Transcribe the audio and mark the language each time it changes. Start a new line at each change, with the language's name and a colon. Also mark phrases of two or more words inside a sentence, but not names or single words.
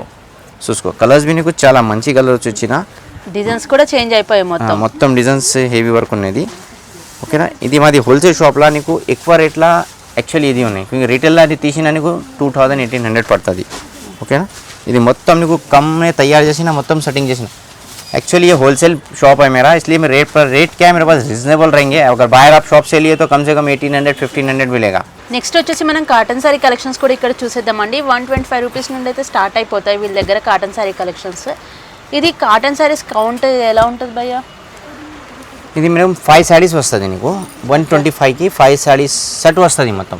Telugu: చూసుకో, కలర్స్ బి నీకు చాలా మంచి కలర్స్ వచ్చిన. డిజైన్స్ కూడా చేంజ్ అయిపోయాయి మొత్తం డిజైన్స్ హెవీ వర్క్ ఉన్నది. ఓకేనా, ఇది మాది హోల్సేల్ షాప్లో నీకు ఎక్కువ రేట్లా యాక్చువల్లీ ఇది ఉన్నాయి. రిటైల్లో అది తీసిన నీకు 2000-1800 పడుతుంది. ఓకేనా, ఇది మొత్తం నీకు
Hindi: कम तैयार
Telugu: చేసిన, మొత్తం సెట్టింగ్ చేసిన.
Hindi: एक्चुअली ये होलसेल शॉप है मेरा, इसलिए मैं रेट क्या है मेरे पास रीजनेबल रहेंगे. अगर बाहर आप शॉप से लिए तो कम से कम 1800-1500 मिलेगा.
Telugu: నెక్స్ట్ వచ్చేసి మనం కాటన్ సారీ కలెక్షన్స్ కూడా ఇక్కడ చూసేద్దామండి. 125 రూపీస్ నుండి అయితే స్టార్ట్ అయిపోతాయి వీళ్ళ దగ్గర కాటన్ సారీ కలెక్షన్స్. ఇది కాటన్ సారీస్ కౌంట్ ఎలా ఉంటుంది భయ్యా? ఇది మేడం 5 సారీస్ వస్తుంది నీకు. 125కి 5 సారీస్ సెట్ వస్తుంది మొత్తం.